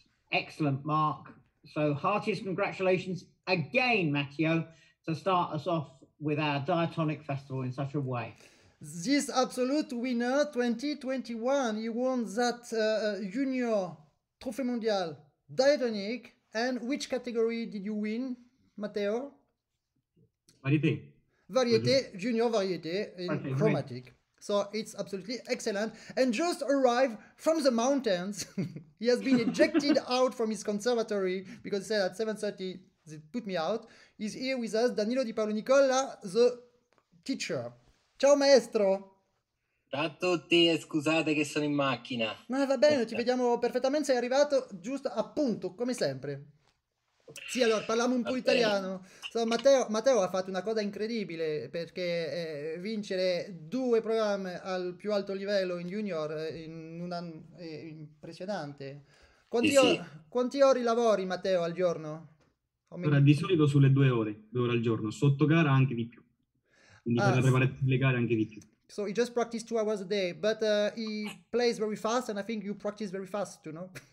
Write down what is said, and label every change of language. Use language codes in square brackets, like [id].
[en] Excellent mark. So heartiest congratulations again, Matteo, to start us off with our Diatonic Festival in such a way. This absolute winner 2021, he won that junior Trophée Mondial Diatonic. And which category did you win, Matteo? [fr] Variété. [en] Variété, junior variété in chromatic. So it's absolutely excellent. And just arrived from the mountains. He has been ejected out from his conservatory because he said at 7:30 they put me out. He's here with us, Danilo Di Paolo Nicola, the teacher. [it] Ciao maestro! Ciao a tutti e scusate che sono in macchina. Ma va bene, ti vediamo perfettamente, sei arrivato giusto a punto, come sempre. Sì, allora parliamo un po' italiano. So, Matteo ha fatto una cosa incredibile perché vincere 2 programmi al più alto livello in junior in un anno è impressionante. Quanti ore lavori, Matteo, al giorno? Allora, di solito sulle 2 ore al giorno, sotto gara anche di più. Quindi per la preparazione delle gare anche di più. [en] So he just practiced 2 hours a day, but he plays very fast and I think you practice very fast too, no?